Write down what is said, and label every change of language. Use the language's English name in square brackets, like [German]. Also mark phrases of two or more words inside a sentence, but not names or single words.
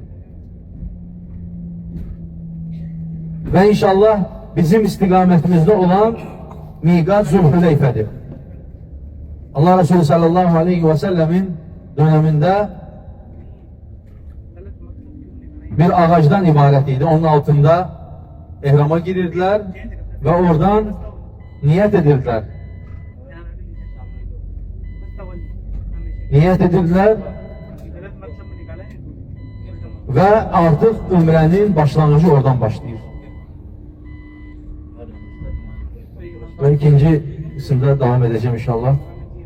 [Azerbaijani] Və inşallah bizim istiqamətimizdə olan miqat Zülhüleyfədir. Allah Resulü [Arabic] صلى الله عليه وسلم [Azerbaijani] döneminde bir ağacdan ibarət idi. [Turkish] Onun altında ehrama girirdiler ve oradan niyet edirdiler. Niyet edirdiler ve artık ümrenin başlangıcı oradan başlayır. Ve ikinci isimde devam edeceğim inşallah.